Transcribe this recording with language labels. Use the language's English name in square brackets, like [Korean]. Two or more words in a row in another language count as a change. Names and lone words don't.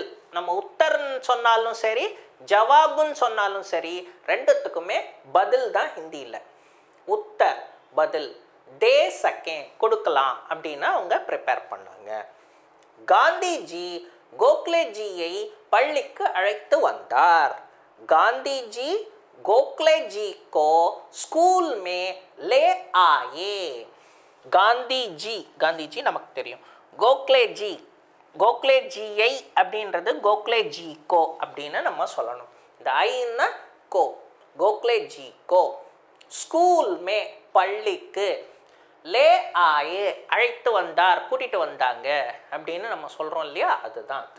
[Tamil] நம்ம உத்தர்ன்னு சொன்னாலும் சரி, ஜவாபுன்னு சொன்னாலும் சரி, ரெண்டுத்துக்குமே பதில் தான் ஹிந்தியில். உத்தர் பதில், [Hindi] दे सके [Tamil] கொடுக்கலாம் அப்படின்னு அவங்க ப்ரிப்பேர் பண்ணாங்க. காந்திஜி கோகலேஜியை பள்ளிக்கு அழைத்து வந்தார். [Hindi] காந்திஜி கோகலேஜி को स्कूल में ले आए. [Tamil] காந்திஜி, காந்திஜி நமக்கு தெரியும். கோகலேஜி, கோகலேஜியை அப்படின்றது கோகலேஜி கோ அப்படின்னு நம்ம சொல்லணும். இந்த ஐன்னா கோ, [Hindi] गोखले जी को स्कूल में [Tamil] பள்ளிக்கு [Hindi] ले आए [Tamil] அழைத்து வந்தார், கூட்டிகிட்டு வந்தாங்க அப்படின்னு நம்ம சொல்கிறோம் இல்லையா, அதுதான் அது.